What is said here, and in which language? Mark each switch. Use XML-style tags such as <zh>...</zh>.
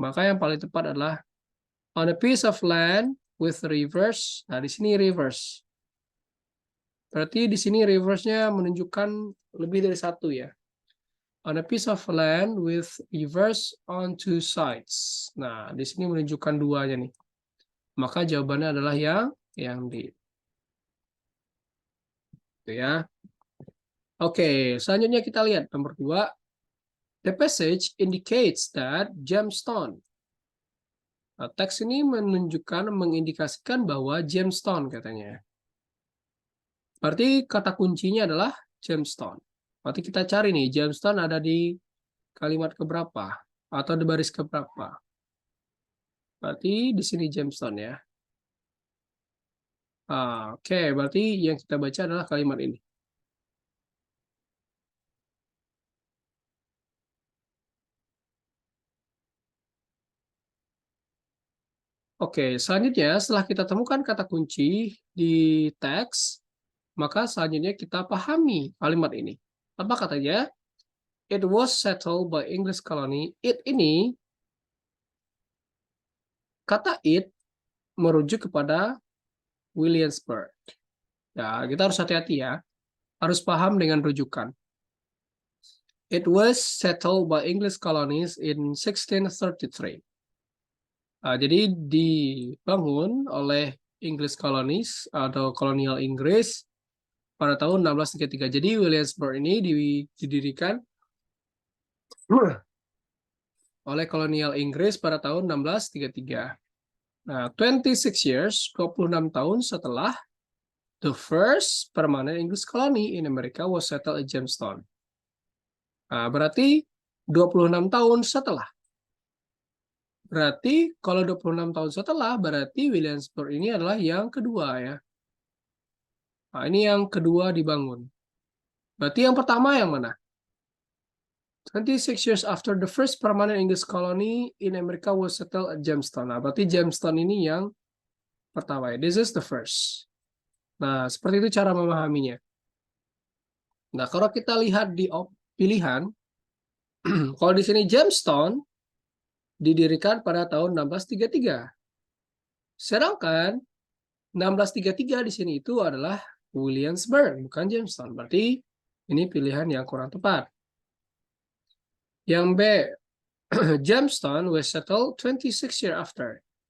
<id>Maka yang paling tepat adalah</id> <en>on a piece of land with rivers.</en> <id>Nah, di sini rivers. Berarti di sini rivers-nya menunjukkan lebih dari satu ya.</id> <en>On a piece of land with rivers on two sides.</en> <id>Nah, di sini menunjukkan duanya nih. Maka jawabannya adalah yang D. Gitu ya. Oke, selanjutnya kita lihat nomor 2.</id> <en>The passage indicates that gemstone.</en> <id>Nah, teks ini mengindikasikan bahwa gemstone katanya. Berarti kata kuncinya adalah gemstone. Berarti kita cari nih, gemstone ada di kalimat keberapa atau di baris keberapa. Berarti di sini gemstone ya. Oke, berarti yang kita baca adalah kalimat ini. Oke, selanjutnya setelah kita temukan kata kunci di teks, maka selanjutnya kita pahami kalimat ini. Apa katanya?</id> <en>It was settled by English colony.</en> <id>It ini, kata it merujuk kepada Williamsburg. Ya, kita harus hati-hati ya. Harus paham dengan rujukan.</id> <en>It was settled by English colonies in 1633.</en> <id>Jadi dibangun oleh English colonies atau kolonial Inggris pada tahun 1633. Jadi Williamsburg ini didirikan oleh kolonial Inggris pada tahun 1633.</id> <en>Nah, 26 years,</en> <id>26 tahun setelah</id> <en>the first permanent English colony in America was settled at Jamestown.</en> <id>Nah, berarti 26 tahun setelah. Berarti kalau 26 tahun setelah, berarti Williamsburg ini adalah yang kedua ya. Nah, ini yang kedua dibangun. Berarti yang pertama yang mana?</id> <en>26 years after the first permanent English colony in America was settled at Jamestown.</en> <id>Nah, berarti Jamestown ini yang pertama ya.</id> <en>This is the first.</en> <id>Nah, seperti itu cara memahaminya. Nah, kalau kita lihat di pilihan, kalau di sini Jamestown didirikan pada tahun 1633. Sedangkan 1633 di sini itu adalah Williamsburg, bukan Jamestown. Berarti ini pilihan yang kurang tepat. Yang B,</id> <en>Jamestown was settled 26 years after.</en>